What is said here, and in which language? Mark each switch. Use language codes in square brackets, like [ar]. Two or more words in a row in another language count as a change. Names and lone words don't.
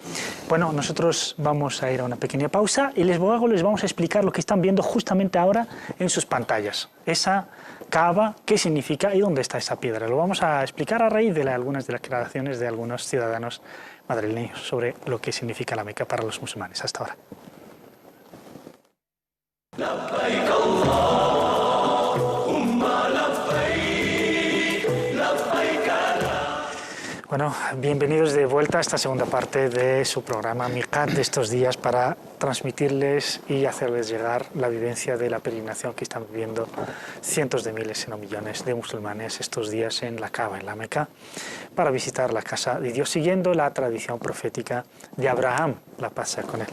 [es] Bueno, nosotros vamos a ir a una pequeña pausa y luego les vamos a explicar lo que están viendo justamente ahora en sus pantallas. Esa Kaaba, qué significa y dónde está esa piedra. Lo vamos a explicar a raíz de algunas de las declaraciones de algunos ciudadanos madrileños sobre lo que significa la Meca para los musulmanes. Hasta ahora. [ar] لبيك اللهم لبيك لبيك لا. [es] Bueno, bienvenidos de vuelta a esta segunda parte de su programa Miqat de estos días para transmitirles y hacerles llegar la vivencia de la peregrinación que están viviendo cientos de miles, si no millones, de musulmanes estos días en la Kaaba, en la Meca, para visitar la casa de Dios, siguiendo la tradición profética de Abraham, la paz sea con él.